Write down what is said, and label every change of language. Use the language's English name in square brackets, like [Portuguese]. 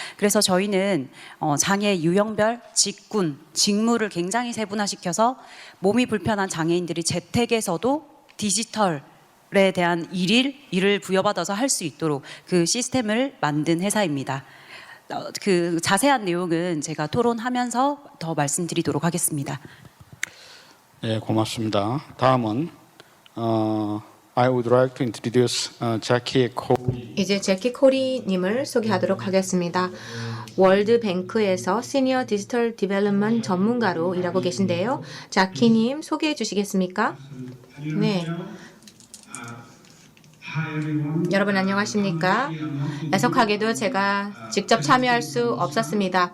[Korean] 그래서 저희는 장애 유형별, 직군, 직무를 굉장히 세분화시켜서 몸이 불편한 장애인들이 재택에서도 디지털에 대한 일을 부여받아서 할 수 있도록 그 시스템을 만든 회사입니다. 그 자세한 내용은 제가 토론하면서 더 말씀드리도록 하겠습니다. 네, 고맙습니다. 다음은 [English] I would like to introduce Jackie Cole. [Korean] 이제 제키 코리님을 소개하도록 하겠습니다. 월드뱅크에서 시니어 디지털 디벨롭먼트 전문가로 일하고 계신데요. 자키님 소개해 주시겠습니까? 네. 여러분 안녕하십니까? 애석하게도 제가 직접 참여할 수 없었습니다.